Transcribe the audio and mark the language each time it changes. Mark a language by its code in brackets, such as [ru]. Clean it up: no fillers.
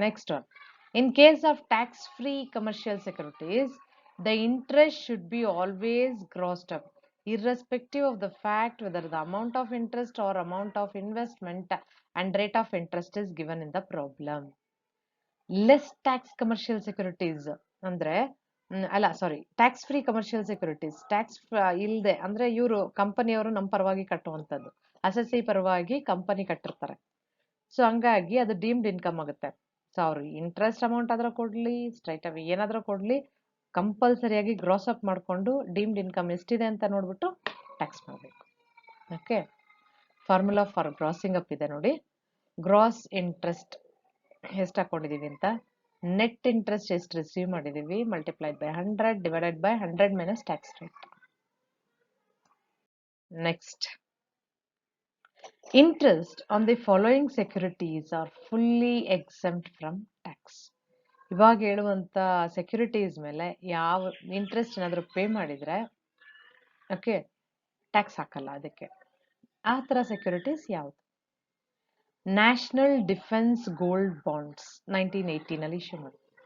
[en] Next one, in case of tax free commercial securities, the interest should be always grossed up irrespective of the fact whether the amount of interest or amount of investment and rate of interest is given in the problem. Less tax commercial securities [kn] ಅಂದ್ರೆ ಅಲ್ಲ ಸಾರಿ, tax free commercial securities, tax ಇಲ್ಲದೆ ಅಂದ್ರೆ ಇವರು ಕಂಪನಿಯವರು ನಮ್ಮ ಪರವಾಗಿ ಕಟ್ಟುವಂಥದ್ದು, assessee ಪರವಾಗಿ company ಕಟ್ಟಿರ್ತಾರೆ. So ಹಂಗಾಗಿ ಅದು ಡೀಮ್ಡ್ ಇನ್ಕಮ್ ಆಗುತ್ತೆ. ಸೊ ಅವ್ರು ಇಂಟ್ರೆಸ್ಟ್ ಅಮೌಂಟ್ ಆದ್ರೂ ಕೊಡ್ಲಿ, ಸ್ಟ್ರೈಟ್ ಅವೇ ಏನಾದ್ರೂ ಕೊಡ್ಲಿ, ಕಂಪಲ್ಸರಿಯಾಗಿ ಗ್ರಾಸ್ ಅಪ್ ಮಾಡಿಕೊಂಡು ಡೀಮ್ಡ್ ಇನ್ಕಮ್ ಎಷ್ಟಿದೆ ಅಂತ ನೋಡ್ಬಿಟ್ಟು ಟ್ಯಾಕ್ಸ್ ಮಾಡಬೇಕು. Okay, formula for grazing up ಇದೆ ನೋಡಿ. ಗ್ರಾಸ್ ಇಂಟ್ರೆಸ್ಟ್ ಎಷ್ಟು ಹಾಕೊಂಡಿದೀವಿ ಅಂತ, ನೆಟ್ ಇಂಟ್ರೆಸ್ಟ್ ಎಷ್ಟು ರಿಸೀವ್ ಮಾಡಿದೀವಿ [en] Multiplied by 100 divided by 100 minus tax rate. Next, interest on the following securities are fully exempt from tax. [kn] ಇವಾಗ ಹೇಳುವಂಥ ಸೆಕ್ಯೂರಿಟೀಸ್ ಮೇಲೆ ಯಾವ ಇಂಟ್ರೆಸ್ಟ್ ಏನಾದರೂ ಪೇ ಮಾಡಿದರೆ ಓಕೆ ಟ್ಯಾಕ್ಸ್ ಹಾಕಲ್ಲ ಅದಕ್ಕೆ. ಆ ಥರ ಸೆಕ್ಯೂರಿಟೀಸ್ ಯಾವುದು? National defence gold bonds 1980ನಲ್ಲಿ issue ಮಾಡಿ.